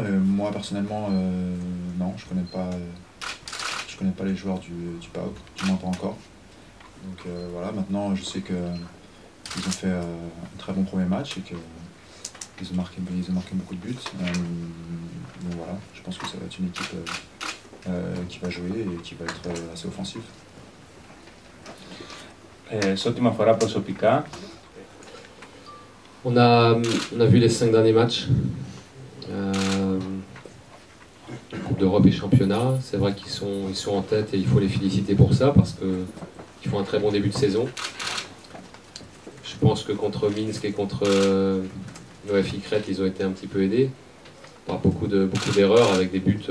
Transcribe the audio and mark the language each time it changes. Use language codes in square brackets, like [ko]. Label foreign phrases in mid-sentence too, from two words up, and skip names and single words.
[fr] Et moi personnellement, non, je connais pas les joueurs du PAOK, du moins pas encore. Donc voilà, maintenant je sais qu'ils ont fait un très bon premier match et qu'ils ont marqué beaucoup de buts. Donc voilà, je pense que ça va être une équipe qui va jouer et qui va être assez offensive. [el] Σε ό,τι με αφορά προσωπικά, [fr] on a vu les 5 derniers matchs, Coupe d'Europe et championnat. C'est vrai qu'ils sont en tête et il faut les féliciter pour ça parce qu'ils font un très bon début de saison. Je pense que contre Minsk et contre l'OFI Crète, ils ont été un petit peu aidés par beaucoup d'erreurs avec des buts.